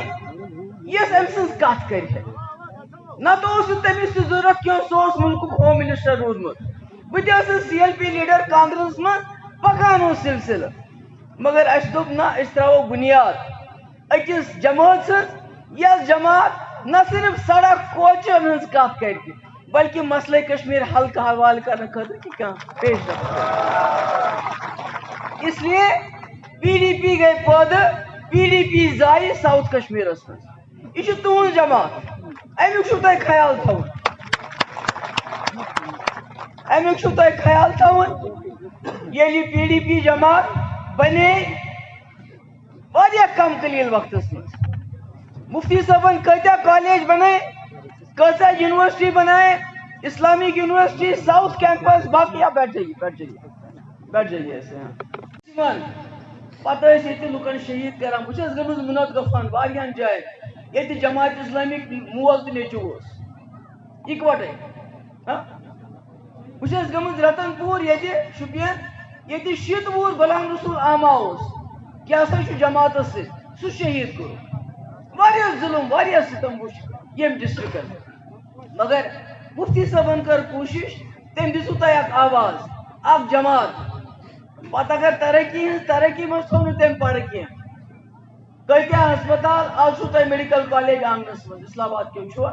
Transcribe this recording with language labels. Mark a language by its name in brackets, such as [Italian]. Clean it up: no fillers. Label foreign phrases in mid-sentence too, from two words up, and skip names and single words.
[Kashmiri] یۄس أمۍ سٕنٛز کتھ کرِ نتہٕ اوس نہٕ تٔمِس تہِ ضروٗرت کینٛہہ سُہ اوس مُلکُک [English] home minister [Kashmiri] روٗدمُت بہٕ تہِ ٲسٕس [English] CLP leader [Kashmiri] کانگریسس منٛز پکان اوس سلسلہٕ مگر اسہِ دوٚپ نہ أسۍ تراوو بُنیاد أکِس جمٲژ ہٕنٛز یۄس جماعت نہ صرف سڑک کوچن ہٕنٛز کتھ کرِ بلکہ [Urdu] مسئلے کشمیر حل کا حوالہ [Kashmiri] کرنہٕ خٲطرٕ تہِ کانٛہہ پیش رفت [Urdu] اس لیے [Kashmiri] پی ڈی پی گٔے پٲدٕ پی ڈی پی زایہِ ساوُتھ کشمیرس منٛز یہِ چھُ تُہنٛز جماعت امیُک چھُو تۄہہِ خیال تھاوُن ییٚلہِ یہِ پی ڈی پی جماعت بنے واریاہ کم قلیٖل وقتس منٛز مفتی صٲبن کۭتیاہ کالیج بنٲے کۭژاہ یونیورسٹی بنائے اسلامک یونیورسٹی ساؤتھ کیمپس [Urdu] باقی بیٹھ جائیے ایسے [Kashmiri] پتہ ٲسۍ ییٚتہِ لُکن شہید کران بہٕ چھَس گٔمٕژ مُنت گفان واریاہن جاین ییٚتہِ جماعت اسلامک مول تہٕ نیٚچوٗ اوس اِکوٹے بہٕ چھَس گٔمٕژ رتن پوٗر ییٚتہِ شُپین ییٚتہِ شیٖتہٕ وُہُر غلام رسول آما اوس کیٛاہ سا چھُ جماعتس سۭتۍ سُہ شہید کوٚر واریاہ ظُلم واریاہ ستم وٕچھ ییٚمہِ ڈسٹرکن مگر مفتی صٲبن کٔر کوٗشش تٔمۍ دِژوٕ تۄہہِ اکھ آواز اکھ جماعت پتہٕ اگر ترقی منٛز تھوٚو نہٕ تٔمۍ پرٕ کینٛہہ کۭتیاہ ہسپتال آز چھُو تۄہہِ [English] medical college [Kashmiri] آنگنس منٛز اسلام آباد کیٚو